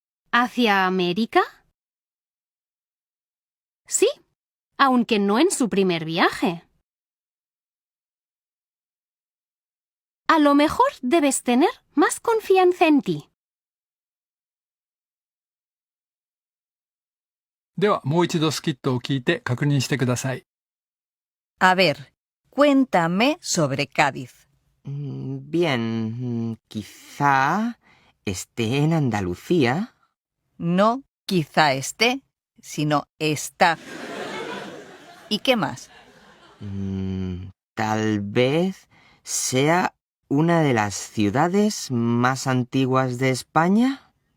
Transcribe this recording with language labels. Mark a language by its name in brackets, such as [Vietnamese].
[Spanish] ¿Hacia América? Sí, aunque no en su primer viaje. A lo mejor debes tener más confianza en ti. [Japanese] ではもう一度スキットを聞いて確認してください。 [Spanish] A ver, cuéntame sobre Cádiz. Bien, quizá esté en Andalucía. No quizá esté, sino está. ¿Y qué más? Tal vez sea una de las ciudades más antiguas de España.